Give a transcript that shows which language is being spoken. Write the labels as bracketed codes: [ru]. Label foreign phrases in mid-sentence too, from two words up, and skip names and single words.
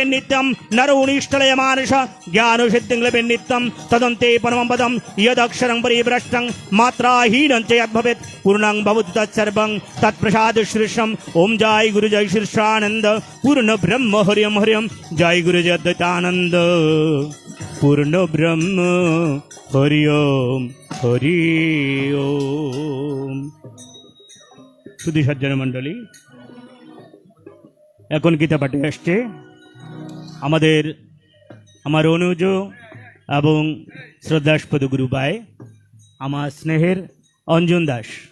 [sa] नित्यं नरो निष्ठलय मानस ज्ञान सिद्धिं लभे नित्यं तदन्ते परमं पदं यदक्षरं परिभ्रष्टं मात्राहीनं च यद्भवेत् पूर्णं भवतु तत्सर्वं तत्प्रसाद श्रीशम् ओम जय गुरु जय श्रीशानंद पूर्ण ब्रह्म हरियम हरियम जय गुरु जय अद्वैतानंद पूर्ण ब्रह्म हरिओम हरि ओम। [bn] শুধু সজ্জন মণ্ডলী, এখন গীতা পাঠে আসছে আমার অনুজ এবং শ্রদ্ধাস্পদ গুরু ভাই আমার স্নেহের অঞ্জন দাস।